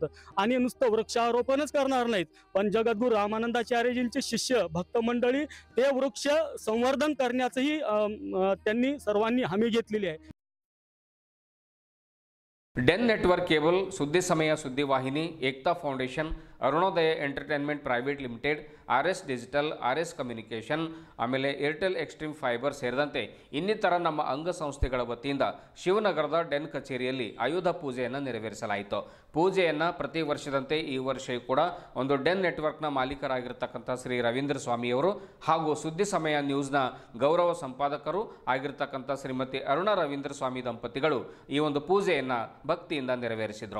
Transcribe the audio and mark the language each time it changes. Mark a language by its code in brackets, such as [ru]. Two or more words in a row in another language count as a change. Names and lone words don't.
[mr] आणि नुसतं वृक्षारोपणच करणार नाहीत, पण जगद्गुरू रामानंदाचार्यजींचे शिष्य भक्त मंडळी ते वृक्ष संवर्धन करण्याचंही त्यांनी सर्वांनी हमी घेतलेली आहे. डेन नेटवर्क केबल, सुद्दी समय सुद्दी वाहिनी, एकता फाउंडेशन, [kn] ಅರುಣೋದಯ ಎಂಟರ್ಟೈನ್ಮೆಂಟ್ ಪ್ರೈವೇಟ್ ಲಿಮಿಟೆಡ್, RS ಡಿಜಿಟಲ್, RS ಕಮ್ಯುನಿಕೇಷನ್, ಆಮೇಲೆ ಏರ್ಟೆಲ್ ಎಕ್ಸ್ಟ್ರೀಮ್ ಫೈಬರ್ ಸೇರಿದಂತೆ ಇನ್ನಿತರ ನಮ್ಮ ಅಂಗಸಂಸ್ಥೆಗಳ ವತಿಯಿಂದ ಶಿವನಗರದ ಡೆನ್ ಕಚೇರಿಯಲ್ಲಿ ಆಯುಧ ಪೂಜೆಯನ್ನು ನೆರವೇರಿಸಲಾಯಿತು. ಪೂಜೆಯನ್ನು ಪ್ರತಿ ವರ್ಷದಂತೆ ಈ ವರ್ಷವೂ ಕೂಡ ಒಂದು ಡೆನ್ ನೆಟ್ವರ್ಕ್ನ ಮಾಲೀಕರಾಗಿರ್ತಕ್ಕಂಥ ಶ್ರೀ ರವೀಂದ್ರ ಸ್ವಾಮಿಯವರು ಹಾಗೂ ಸುದ್ದಿ ಸಮಯ ನ್ಯೂಸ್ನ ಗೌರವ ಸಂಪಾದಕರು ಆಗಿರ್ತಕ್ಕಂಥ ಶ್ರೀಮತಿ ಅರುಣ ರವೀಂದ್ರ ಸ್ವಾಮಿ ದಂಪತಿಗಳು ಈ ಒಂದು ಪೂಜೆಯನ್ನು ಭಕ್ತಿಯಿಂದ ನೆರವೇರಿಸಿದರು.